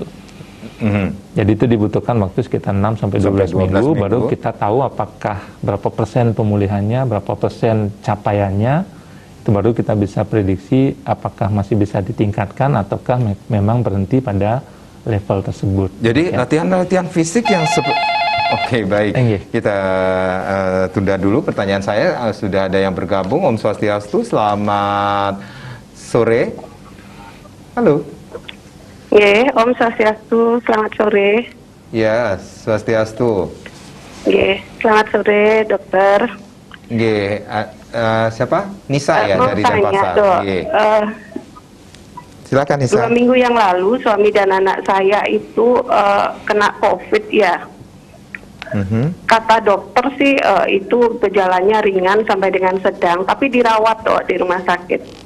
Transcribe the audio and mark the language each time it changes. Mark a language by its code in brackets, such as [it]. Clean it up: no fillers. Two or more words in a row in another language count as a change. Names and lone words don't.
[id] Jadi itu dibutuhkan waktu sekitar 6-12 minggu, baru kita tahu apakah berapa persen pemulihannya, berapa persen capaiannya, itu baru kita bisa prediksi apakah masih bisa ditingkatkan ataukah memang berhenti pada level tersebut. Jadi latihan fisik yang Oke, baik. Kita tunda dulu pertanyaan saya. Sudah ada yang bergabung. [sa] Om Swastiastu, [id] selamat sore. Halo. [sa] Om Swastiastu, [id] selamat sore. Ya, Swastiastu. Selamat sore, dokter. Siapa? Nisa ya dari Denpasar. Silakan Nisa. 2 minggu yang lalu suami dan anak saya itu kena COVID ya. Kata dokter sih itu gejalanya ringan sampai dengan sedang, tapi dirawat di rumah sakit.